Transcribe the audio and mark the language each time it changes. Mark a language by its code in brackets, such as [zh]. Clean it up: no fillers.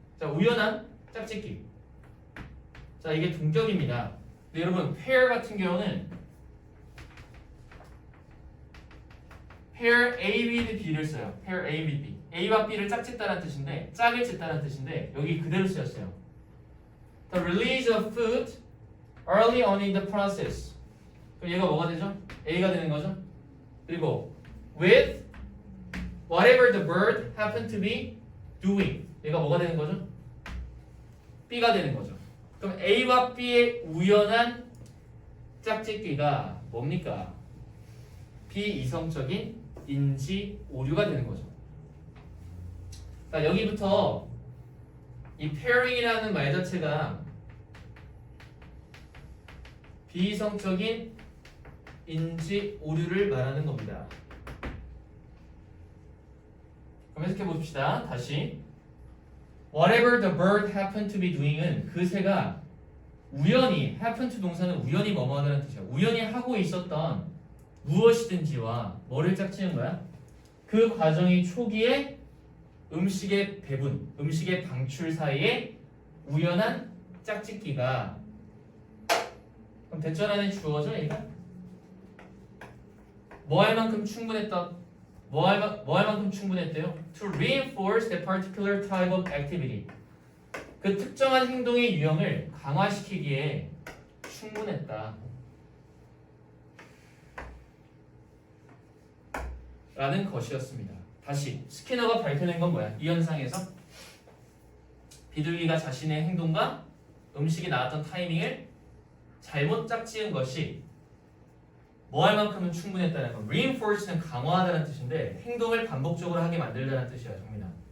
[ko] 자, 우연한 짝짓기. 자, 이게 동격입니다. 근데 여러분, pair 같은 경우는 [en] pair A with B [ko] 를 써요. [en] pair A with B. [ko] A와 B를 짝짓다라는 뜻인데, 짝을 짓다라는 뜻인데 여기 그대로 쓰였어요. [en] The release of food early on in the process. [ko] 그럼 얘가 뭐가 되죠? A가 되는 거죠. [en] 그리고 with whatever the bird happened to be doing. [ko] 얘가 뭐가 되는 거죠? B가 되는 거죠. 그럼 A와 B의 우연한 짝짓기가 뭡니까? 비이성적인 인지 오류가 되는 거죠. 그러니까 여기부터 이 pairing이라는 말 자체가 비이성적인 인지 오류를 말하는 겁니다. 그럼 해석해 봅시다. 다시 [en] whatever the bird happened to be doing [ko] 은 그 새가 우연히, happen to 동사는 우연히 뭐뭐하다는 뜻이야. 우연히 하고 있었던 무엇이든지와 뭐를 짝지는 거야? 그 과정이 초기에 음식의 배분, 음식의 방출 사이에 우연한 짝짓기가, 그럼 대절 안에 주어져 얘가? 뭐 할 만큼 충분했다. 뭐 할 만큼 충분했대요? [en] To reinforce that particular type of activity. [ko] 그 특정한 행동의 유형을 강화시키기에 충분했다. 라는 것이었습니다. 다시 스키너가 밝혀낸 건 뭐야? 이 현상에서 비둘기가 자신의 행동과 음식이 나왔던 타이밍을 잘못 짝지은 것이 뭐 할 만큼은 충분했다는 건, reinforce는 강화하다는 뜻인데 행동을 반복적으로 하게 만들다는 뜻이야, 정민아.